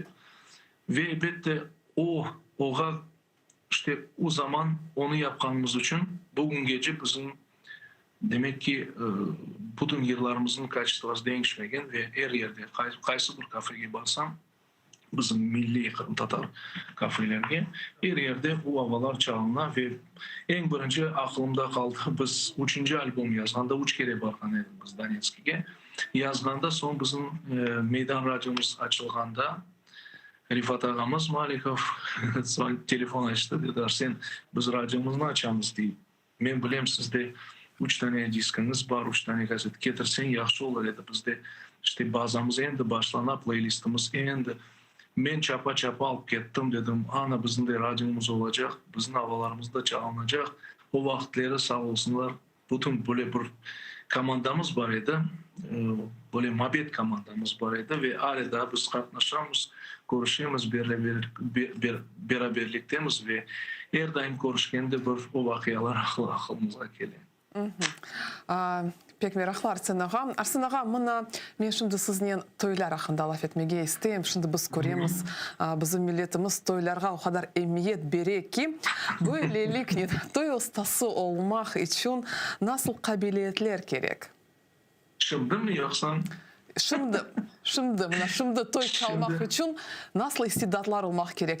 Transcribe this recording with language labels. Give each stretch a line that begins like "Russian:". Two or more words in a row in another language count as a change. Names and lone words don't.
Crimean Tatar: Ve elbette oğa işte o zaman onu yapkanımız için bugün gece bizim demek ki bütün yıllarımızın kaçtığımız değişmegen ve her yerde kaysı bir kafeye barsam bizim milli Kırım Tatar kafelerine her yerde bu havalar çalına ve en birinci aklımda kaldı biz 3. albüm yazganda 3 kere bargan edik biz Donetsk'e. Yazganda son bizim meydan radyomuz açılganda Rifat ağamız Malikov son telefon açtı dediler sen biz radyomuzunu açamız deyip. Men bilem sizde 3 tane diskiniz var, 3 tane kaset getirsen yaxşı olur edi bizde. İşte bazamız endi başlana, playlistimiz endi. Men çapa alıp kettim dedim. Ana bizim de radyomuz olacak, bizim havalarımız da çalınacak. O vakitleri sağ olsunlar. Bütün böyle bir komandamız var idi. Böyle mabet komandamız var idi ve hala da biz katlaşamız, görüşemiz, beraberliktemiz ve her daim görüşkende bir o vakiyalar aklımıza geliyor. Pek merhaba Arsen ağa. Arsen ağa, mına men şimdi sizinle toylar hakkında laf etmege isteyim. Şimdi biz göremiz, bizim milletimiz toylarga o kadar emniyet bere ki, böylelik toy ustası olmak için nasıl kabiliyetler gerek? Şimdi mi yoksa? Şimdi toy çalmak için nasıl istidatlar olmak gerek?